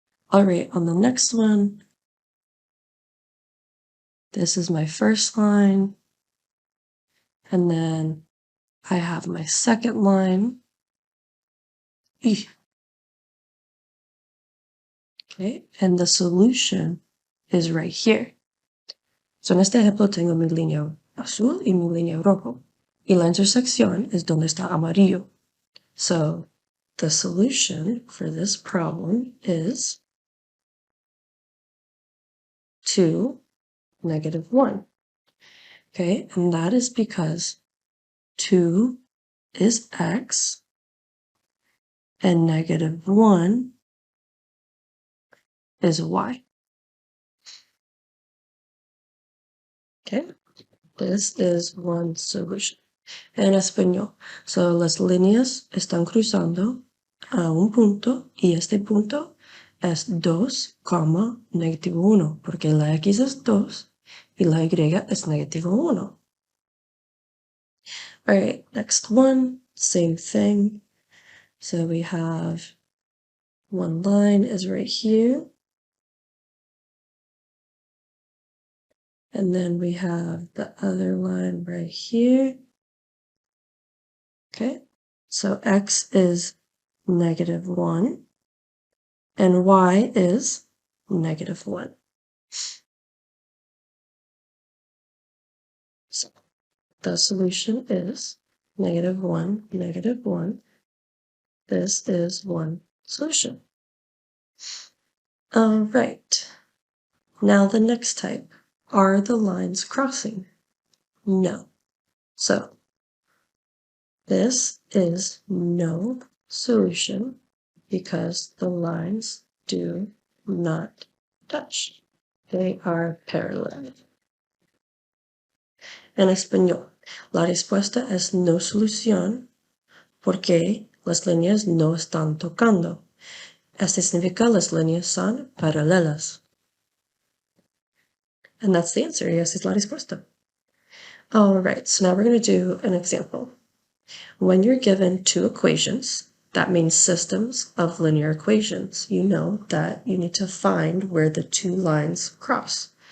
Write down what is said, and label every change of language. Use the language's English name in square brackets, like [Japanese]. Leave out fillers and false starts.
[English] All right, on the next one, this is my first line. And then I have my second line. Okay, and the solution is right here. [Spanish] So en este ejemplo tengo mi línea azul y mi línea rojo. Y la intersección es donde está amarillo. [English] So the solution for this problem is 2, -1. Okay, and that is because 2 is x and -1 is y. Okay, this is one solution. [Spanish] En español, so las líneas están cruzando a un punto y este punto es 2, -1, porque la x es 2 y la y es -1. [English] All right, next one, same thing. So we have one line is right here. And then we have the other line right here. Okay, so x is -1 and y is -1. So the solution is -1, -1. This is one solution. All right. Now the next type. Are the lines crossing? No. So this is no solution because the lines do not touch. They are parallel. [Spanish] En español, la respuesta es no solución porque las líneas no están tocando. Esto significa las líneas son paralelas. [English] And that's the answer. Yes, [Spanish] es la respuesta. [English] All right, so now we're going to do an example. When you're given two equations, that means systems of linear equations, you know that you need to find where the two lines cross.